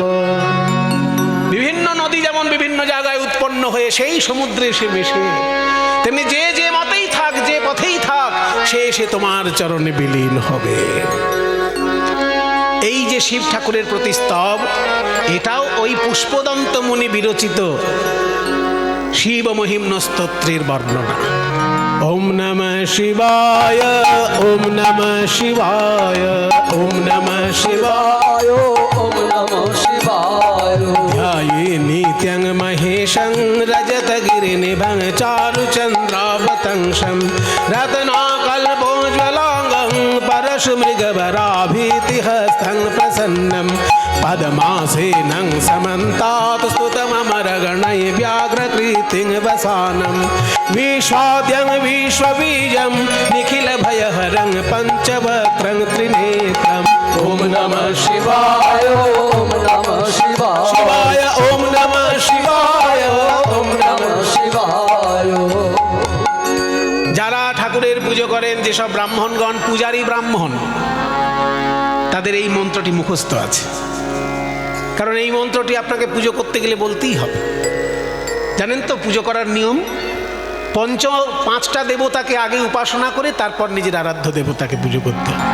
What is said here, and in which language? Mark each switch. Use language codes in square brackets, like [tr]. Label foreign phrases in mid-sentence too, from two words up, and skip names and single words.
[bn] বিভিন্ন নদী যেমন বিভিন্ন জায়গায় উৎপন্ন হয়ে সেই সমুদ্রে এসে মেশে, তেমনি যে যে মতেই থাক, যে পথেই থাক, সে এসে তোমার চরণে বিলীন হবে। এই যে শিব ঠাকুরের প্রতিস্তব, এটাও ওই পুষ্পদন্ত মুনি বিরচিত শিব মহিম্ন স্তোত্রের বর্ণনা। [sa] ওম নমঃ শিবায়, ওম নমঃ শিবায়, ওম নমঃ শিবায়, ওম নমঃ শিবায়। ধ্যায়ে নিত্যং মহেশং রজতগিরিনিভং চারুচন্দ্রাবতংশং রত্নাকল্পোজ্জ্বলাঙ্গং পরশুমৃগবরাভীতিহস্तं প্রসন্नं পদ্মাসেनं समन्तात् स्तुतममरगणैः व्याघ्रकृतिं वसानं विश्वाद्यं विश्वबीजं निखिलभयहरं पञ्चवक्त्रं त्रिनेत्रम्। ओम नमः शिवाय, ওম নমঃ শিবায়। शिवाय, ओम नमः शिवाय, ओम नमः। শিবায়। [bn] যারা ঠাকুরের পুজো করেন, যেসব ব্রাহ্মণগণ পূজারী ব্রাহ্মণ, তাদের এই মন্ত্রটি মুখস্থ আছে। কারণ এই মন্ত্রটি আপনাকে পুজো করতে গেলে বলতেই হবে। জানেন তো পুজো করার নিয়ম, পাঁচটা দেবতাকে আগে উপাসনা করে তারপর নিজের আরাধ্য দেবতাকে পুজো করতে হবে।